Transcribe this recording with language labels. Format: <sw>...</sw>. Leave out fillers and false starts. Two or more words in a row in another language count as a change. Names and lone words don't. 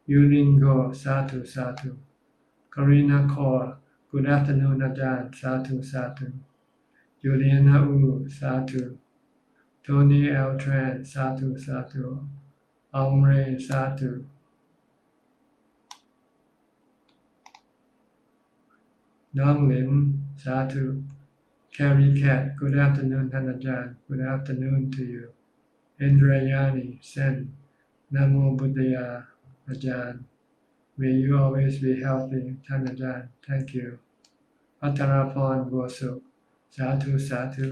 <en>Yuningo, Satu. Karina Kaur, good afternoon, Ajahn,</en> <pi>Sadhu, Sadhu.</pi> <en>Juliana Wu, Sadhu. Tony L.</en> <pi>Tran, Sadhu, Sadhu. Omre, Sadhu. Nong Lim, Sadhu.</pi> <en>Carrie Cat, good afternoon, Ajahn. Good afternoon to you. Indrayani, Sen.</en> <pi>Namo Buddhaya, Ajahn.</pi> <en>May you always be healthy, Ajahn. Thank you.</en> <pi>Patarapan Bosuk, Sadhu, Sadhu.</pi>